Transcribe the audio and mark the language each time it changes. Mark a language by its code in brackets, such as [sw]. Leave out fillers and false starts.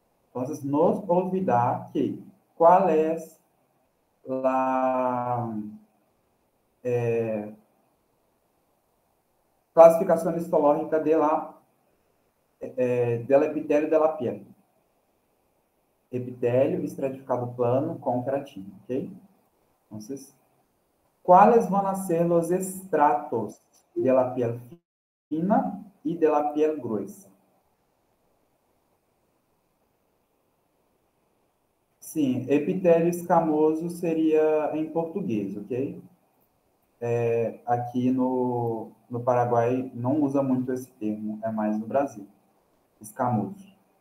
[pt] Então, nos olvidar que qual é a classificação histológica del epitélio [es] de la piel. [pt] Epitélio estratificado plano com queratina, ok? [es] Então, ¿cuáles van a ser los estratos de la piel fina y de la piel gruesa? [pt] Sim, epitélio escamoso seria em português, ok? Aqui no Paraguai não usa muito esse termo, é mais no Brasil. Escamoso.